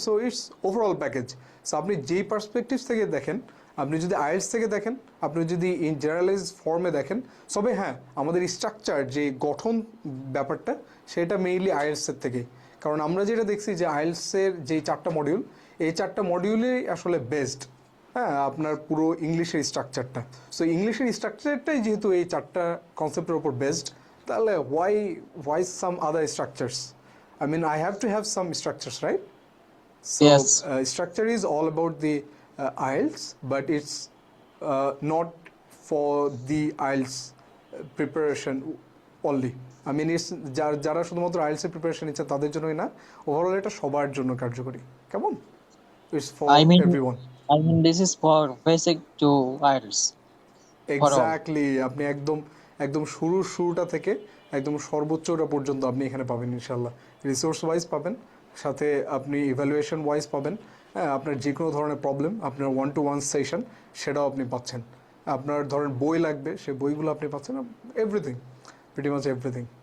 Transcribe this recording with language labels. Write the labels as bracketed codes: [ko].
[bn] So it's overall package. So আপনি যেই perspective থেকে দেখেন, আপনি যদি আইএলস থেকে দেখেন, আপনি যদি ইন জেনারেলাইজ ফর্মে দেখেন, তবে হ্যাঁ আমাদের স্ট্রাকচার যে গঠন ব্যাপারটা সেটা মেইনলি আইএলসের থেকেই, কারণ আমরা যেটা দেখছি যে আইএলসের যেই 4টা মডিউল এই 4টা মডিউলেই আসলে বেসড, হ্যাঁ, আপনার পুরো ইংলিশের স্ট্রাকচারটা। সো ইংলিশের স্ট্রাকচারটাই যেহেতু এই 4টা কনসেপ্টের উপর বেসড, তাহলে [en] Why some other structures? I mean, I have to have some structures, right? So Yes. structure is all about the IELTS, but it's not for the IELTS preparation only. I mean, it's [bn] যারা শুধুমাত্র IELTS এর preparation নিচ্ছে তাদের জন্যই না, overall এটা সবার জন্য কার্যকরী। কেমন? [en] It's for I mean, everyone. this is for basic to IELTS. For all. [bn] Exactly, আপনি একদম শুরুটা থেকে একদম সর্বোচ্চটা পর্যন্ত আপনি এখানে পাবেন ইনশাল্লাহ। রিসোর্স ওয়াইজ পাবেন, সাথে আপনি ইভ্যালুয়েশন ওয়াইজ পাবেন, হ্যাঁ, আপনার যে কোনো ধরনের প্রবলেম, আপনার 1-to-1 সেশন সেটাও আপনি পাচ্ছেন, আপনার ধরেন বই লাগবে সেই বইগুলো আপনি পাচ্ছেন, এভরিথিং, প্রিটি মাচ এভরিথিং।